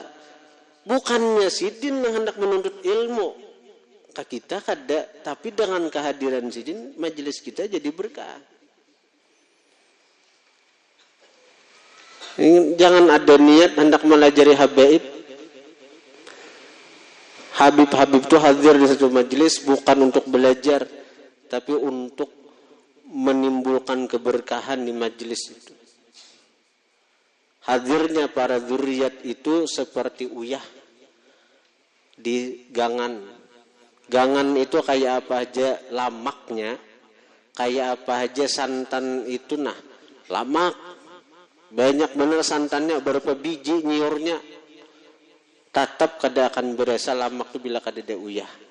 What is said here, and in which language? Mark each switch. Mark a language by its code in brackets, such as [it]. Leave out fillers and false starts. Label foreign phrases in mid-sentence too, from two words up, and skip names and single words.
[bjn] Bukannya sidin yang hendak menuntut ilmu ke kita kada, tapi dengan kehadiran sidin majelis kita jadi berkah. Jangan ada niat hendak melajari habaib. [id] Habib-habib itu hadir di satu majelis bukan untuk belajar, tapi untuk menimbulkan keberkahan di majelis itu. [bjn] Hadirnya para zuriat itu seperti uyah di gangan. Gangan itu kayak apa aja lamaknya, kayak apa aja santan itu lamak. Banyak benar santannya, berapa biji nyiurnya. Tetap kada akan berasa lamak itu bila kada ada uyah.